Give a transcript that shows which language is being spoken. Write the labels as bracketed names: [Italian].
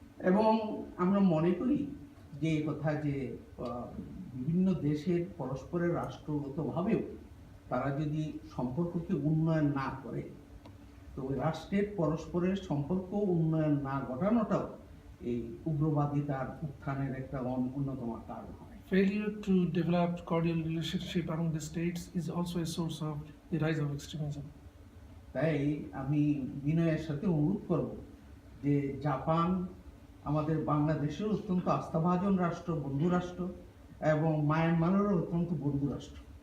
[Bangla] এবং আমরা মনে করি যে এই কথা যে বিভিন্ন দেশের পরস্পরের রাষ্ট্রগতভাবেও তারা যদি সম্পর্ককে উন্নয়ন না করে, তো ওই রাষ্ট্রের পরস্পরের সম্পর্ক উন্নয়ন না ঘটানোটাও এই উগ্রবাদিতার উত্থানের একটা অন্যতম কারণ হয়। [English] Failure to develop cordial relationship among the states is also a source of the rise of extremism. [Bangla] তাই আমি বিনয়ের সাথে অনুরোধ করব যে জাপান আমাদের বাংলাদেশের অত্যন্ত আস্থাভাজন রাষ্ট্র, বন্ধু রাষ্ট্র, এবং মায়ানমারেরও অত্যন্ত বন্ধু রাষ্ট্র।